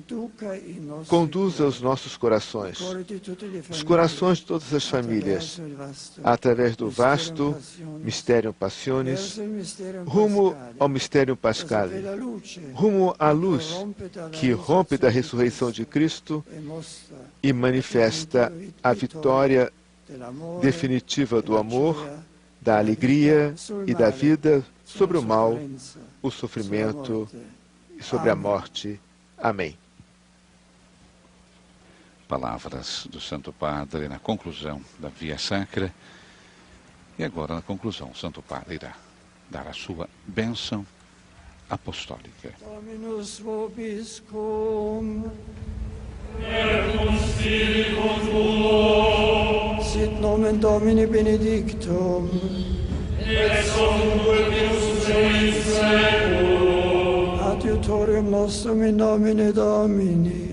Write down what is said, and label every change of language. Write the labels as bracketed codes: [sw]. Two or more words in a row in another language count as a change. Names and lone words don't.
[pt] conduza os nossos corações, os corações de todas as famílias, através do vasto [la] Mysterium Passionis, [pt] rumo ao [la] Mysterium Pascale, [pt] rumo à luz que rompe da ressurreição de Cristo e manifesta a vitória definitiva do amor, da alegria e da vida sobre o mal, o sofrimento e sobre a morte. Amém. Palavras do Santo Padre na conclusão da Via Sacra. E agora, na conclusão, o Santo Padre irá dar a sua bênção apostólica. [la] Dominus vobiscum, et cum spiritu tuo, sit nomen Domini benedictum, et sonquibus in seculum, adiutorium nostrum in nomine Domini,